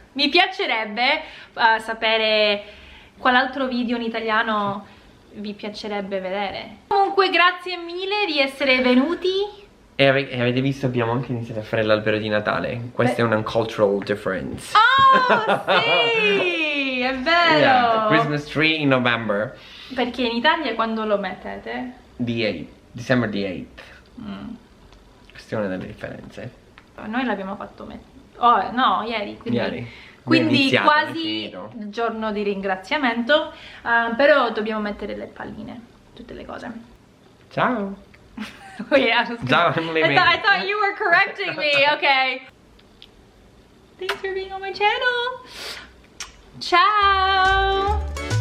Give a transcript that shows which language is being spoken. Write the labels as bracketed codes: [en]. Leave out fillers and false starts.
[it] Mi piacerebbe sapere quale altro video in italiano vi piacerebbe vedere. Comunque grazie mille di essere venuti. E avete visto, abbiamo anche iniziato a fare l'albero di Natale. Questa è una [en] cultural difference. [it] Oh sì, è vero. [en] Yeah, Christmas tree in November. [it] Perché in Italia quando lo mettete? [en] December the 8th. [it] Questa è una delle differenze. Noi l'abbiamo fatto no, ieri. Quindi iniziato, quasi il giorno di ringraziamento. Però dobbiamo mettere le palline, tutte le cose. Ciao. [en] Oh yeah, I'm leaving. I thought you were correcting me. Okay. Thanks for being on my channel. Ciao.